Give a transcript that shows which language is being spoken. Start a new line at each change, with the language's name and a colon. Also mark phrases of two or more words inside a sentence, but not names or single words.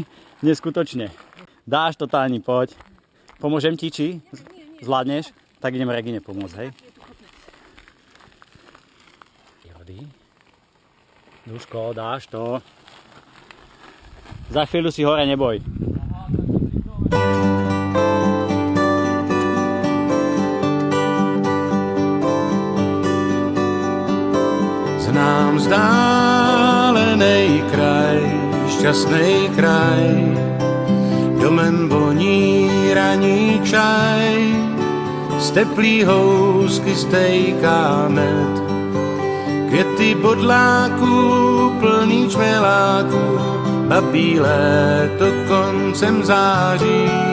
Slovak: Neskutočne. Dáš totálny, poď. Pomôžem ti, či? Zvládneš? Tak idem Regine pomôcť, hej. Jody. Duško, dáš to. Za chvíľu si hore neboj.
Czech: Znám vzdálený kraj, šťastný kraj, domem voní raní čaj, z teplý housky stejká med, květy bodláků plný čmeláků, babí léto koncem září.